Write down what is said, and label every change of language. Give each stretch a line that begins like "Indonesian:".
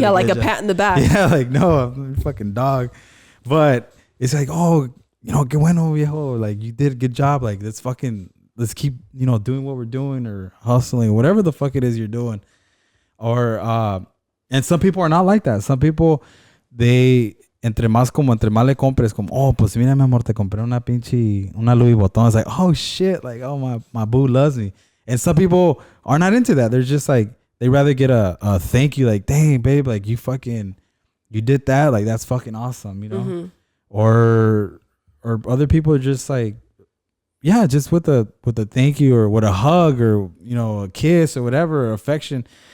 English: Yeah, like a pat in the back. Yeah, like, no, I'm a fucking dog. But it's like, oh,
Spanish: que bueno, viejo,
English: like you did a good job, like let's keep doing what we're doing, or hustling, whatever the fuck it is you're doing. Or and some people are not like that. Some people,
Spanish: entre más le compres, como, oh, pues mira, mi amor, te compré una Louis Vuitton.
English: It's like, oh shit, like, oh, my boo loves me. And some people are not into that. They're just like, they rather get a thank you, like, dang, babe, like you did that, like that's fucking awesome, Mm-hmm. Or other people are just like, yeah, just with a thank you, or with a hug, or a kiss, or whatever, or affection.